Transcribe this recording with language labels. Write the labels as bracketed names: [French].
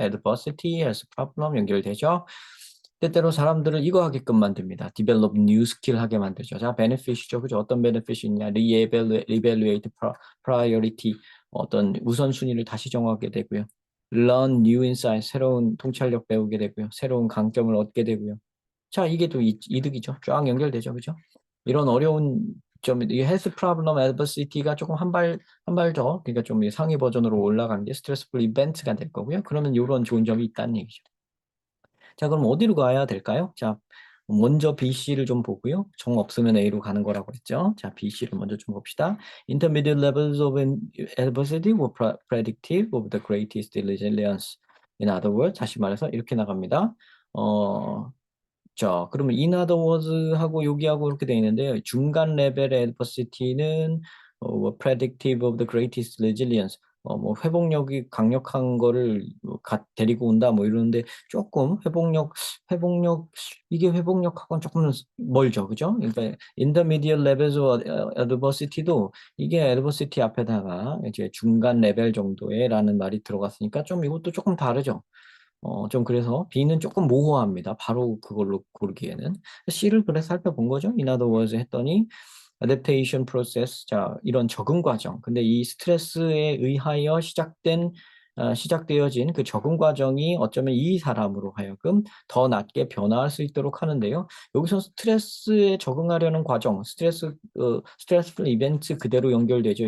[English] adversity, health problem 연결되죠. [Korean] 때때로 사람들을 이거 하게끔 만듭니다. [English] develop new skill [Korean] 하게 만들죠. 자, benefit이죠. 그죠? 어떤 benefit이 있냐? [English] reevaluate priority. [Korean] 어떤 우선순위를 다시 정하게 되고요. [English] learn new insight. [Korean] 새로운 통찰력 배우게 되고요. 새로운 강점을 얻게 되고요. 자, 이게 또 이득이죠. 쫙 연결되죠. 그죠? 이런 어려운 점, 이 헬스 프로블럼 애드버시티가 조금 한 발 더, 그러니까 좀 상위 버전으로 올라간 게 스트레스풀 이벤트가 될 거고요. 그러면 이런 좋은 점이 있다는 얘기죠. 자, 그럼 어디로 가야 될까요? 자, 먼저 BC를 좀 보고요. 정 없으면 A로 가는 거라고 했죠. 자, BC를 먼저 좀 봅시다. [English] Intermediate levels of adversity were predictive of the greatest resilience. In other words, [Korean] 다시 말해서 이렇게 나갑니다. 어, 자, 그러면 in other words하고 여기하고 이렇게 돼 있는데요. 중간 레벨의 adversity는 뭐 [English] predictive of the greatest resilience. [Korean] 뭐 회복력이 강력한 거를 데리고 온다 뭐 이러는데 조금 회복력 이게 회복력하고는 조금 멀죠, 그죠? 그러니까 intermediate levels of adversity도 이게 adversity 앞에다가 이제 중간 레벨 정도에라는 말이 들어갔으니까 좀 이것도 조금 다르죠. 좀 그래서 B는 조금 모호합니다. 바로 그걸로 고르기에는. C를 그래서 살펴본 거죠. [English] In other words [Korean] 했더니 [English] adaptation process. [Korean] 자, 이런 적응 과정. 근데 이 스트레스에 의하여 시작되어진 그 적응 과정이 어쩌면 이 사람으로 하여금 더 낫게 변화할 수 있도록 하는데요. 여기서 스트레스에 적응하려는 과정, 스트레스풀 이벤트 그대로 연결되죠.